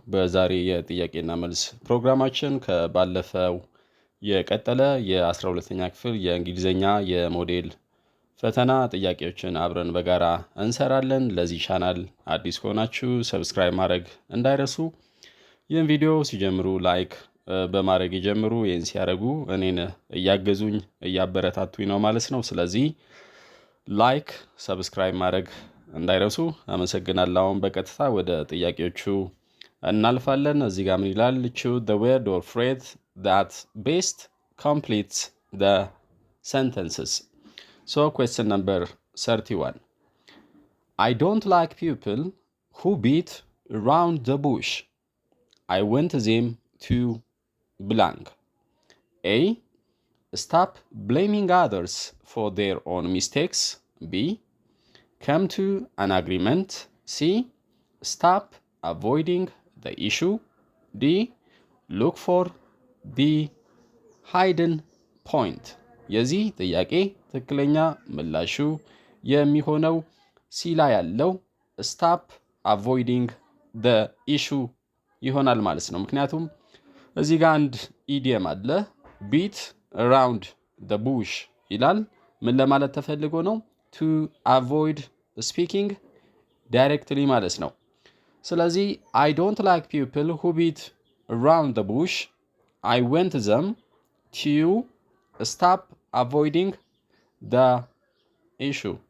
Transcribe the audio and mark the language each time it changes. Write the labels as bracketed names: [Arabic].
[Amharic] በዛሬ የጥያቄና መልስ ፕሮግራማችን ከባለፈው የቀጠለ የ12ኛ ክፍል የእንግሊዝኛ የሞዴል ፈተና ጥያቄዎችን አብረን በጋራ እንሰራለን። ለዚህ ቻናል አዲስ ከሆናችሁ ሰብስክራይብ ማድረግ እንዳይረሱ። ይህን ቪዲዮ ሲጀምሩ ላይክ በማድረግ ይጀምሩ። ይህን ሲያደርጉ እኔን እያገዙኝ እያበረታቱኝ ነው ማለት ነው። ስለዚህ ላይክ ሰብስክራይብ ማድረግ እንዳይረሱ። አመሰግናለሁ። አሁን በቀጥታ ወደ ጥያቄዎቹ እናልፋለን። እዚህ ጋር ምን ይላል? [English] choose the word or phrase that best completes the sentences. So question number 31. I don't like people who beat around the bush. I want them to blank. A. Stop blaming others for their own mistakes. B. Come to an agreement. C. Stop avoiding the issue. D. Look for the hidden point. [Amharic] የዚህ ጥያቄ ትክክለኛ ምላሹ የሚሆነው ሲ ላይ ያለው [English] ስታፕ አቮይዲንግ the issue [Amharic] ይሆናል ማለት ነው። ምክንያቱም እዚህ ጋር አንድ ኢዲየም አለ። [English] ቢት around the bush [Amharic] ይላል። ምን ለማለት ተፈልጎ ነው? [English] to avoid speaking directly [Amharic] ማለት ነው። ስለዚህ [English] I don't like people who beat around the bush. I want them to stop avoiding the issue.